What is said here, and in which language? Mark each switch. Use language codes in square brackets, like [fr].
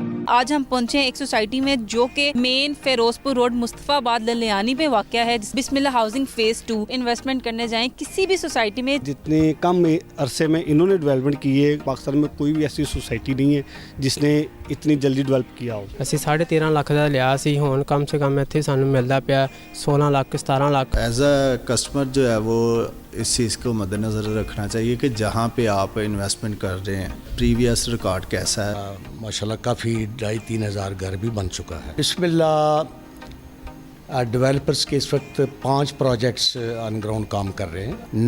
[hi] आज हम पहुंचे हैं एक सोसाइटी में जो कि मेन फिरोजपुर रोड मुस्तफाबाद ललियानी पे वाक़या है। बिस्मिल्लाह हाउसिंग फेज 2 इन्वेस्टमेंट करने जाएं किसी भी सोसाइटी में। जितने कम अरसे में इन्होंने डेवलपमेंट की है, पाकिस्तान में कोई भी ऐसी सोसाइटी नहीं है जिसने इतनी जल्दी डेवलप किया हो। [pa] ਅਸੀਂ 13.5 ਲੱਖ ਦਾ ਲਿਆ ਸੀ, ਹੁਣ ਕਮ ਸੇ ਕਮ ਇੱਥੇ ਸਾਨੂੰ ਮਿਲਦਾ ਪਿਆ 16 lakh 17 lakh. [hi] As a customer जो है वो इस चीज़ को मद्देनज़र रखना चाहिए कि जहाँ पे आप इन्वेस्टमेंट कर रहे हैं प्रीवियस रिकॉर्ड कैसा है। माशाल्लाह काफ़ी 2,500-3 हज़ार घर भी बन चुका है। बिस्मिल्लाह डेवलपर्स के इस वक्त 5 प्रोजेक्ट्स ऑन ग्राउंड काम कर रहे हैं।